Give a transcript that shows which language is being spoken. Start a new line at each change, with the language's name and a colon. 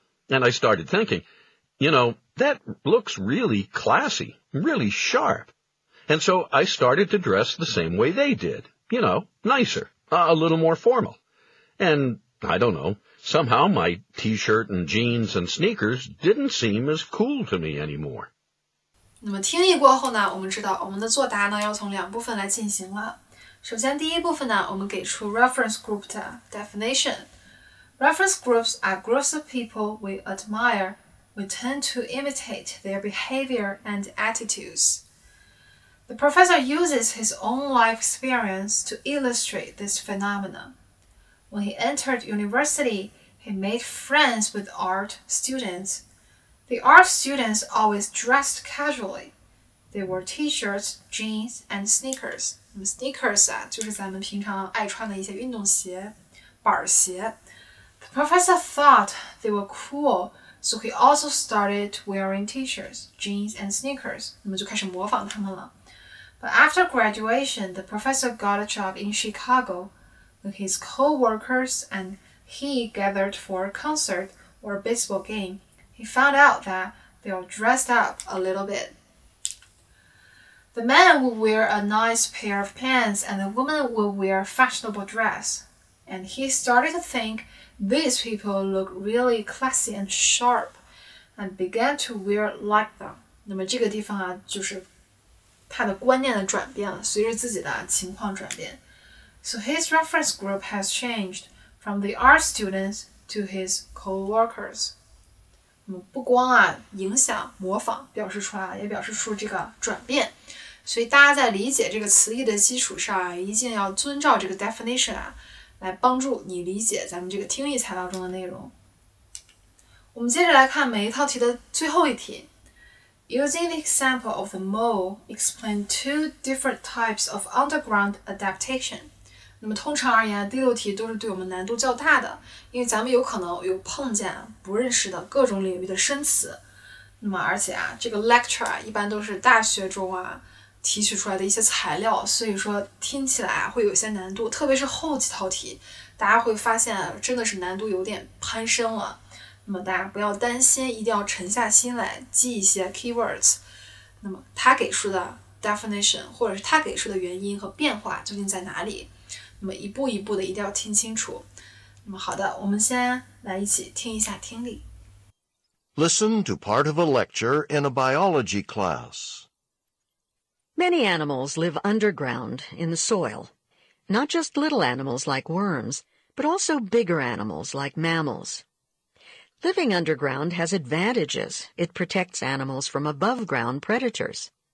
English: And I started thinking, that looks really classy, really sharp. And so I started to dress the same way they did, nicer, a little more formal. And I don't know, somehow my t-shirt and jeans and sneakers didn't seem as cool to me anymore.
Chinese: 那么听力过后呢，我们知道我们的作答呢要从2部分来进行了。首先第一部分呢，我们给出 reference group 的 definition.
English: Reference groups are groups of people we admire. We tend to imitate their behavior and attitudes. The professor uses his own life experience to illustrate this phenomenon. When he entered university, he made friends with art students. The art students always dressed casually. They wore t-shirts, jeans, and sneakers.
Chinese: 那么 sneakers 就是咱们平常爱穿的一些运动鞋、板鞋。
English: The professor thought they were cool, so he also started wearing t-shirts, jeans, and sneakers.
Chinese: 那么就开始模仿他们了。
English: But after graduation, the professor got a job in Chicago. When his co-workers and he gathered for a concert or a baseball game, he found out that they all dressed up a little bit. The man would wear a nice pair of pants and the woman would wear a fashionable dress. And he started to think these people look really classy and sharp and began to wear like them.
Chinese: 那么这个地方就是他的观念的转变了，随着自己的情况转变。
English: So his reference group has changed from the art students to his co-workers.
Chinese: 那么不光影响、模仿表示出来，也表示出这个转变。所以大家在理解这个词义的基础上一定要遵照这个 definition 来帮助你理解咱们这个听译材料中的内容。我们接着来看每一套题的最后一题。
English: Using the example of the mole, explain 2 different types of underground adaptation.
Chinese: 那么通常而言，第6题都是对我们难度较大的，因为咱们有可能有碰见不认识的各种领域的生词。那么而且这个 lecture 一般都是大学中提取出来的一些材料，所以说听起来会有些难度，特别是后几套题，大家会发现真的是难度有点攀升了。那么大家不要担心，一定要沉下心来记一些 keywords。那么他给出的 definition 或者是他给出的原因和变化究竟在哪里？那么一步一步的一定要听清楚。那么好的，我们先来一起听一下听力。
English: Listen to part of a lecture in a biology class. Many animals live underground in the soil. Not just little animals like worms, but also bigger animals like mammals. Living underground has advantages. It protects animals from above-ground predators.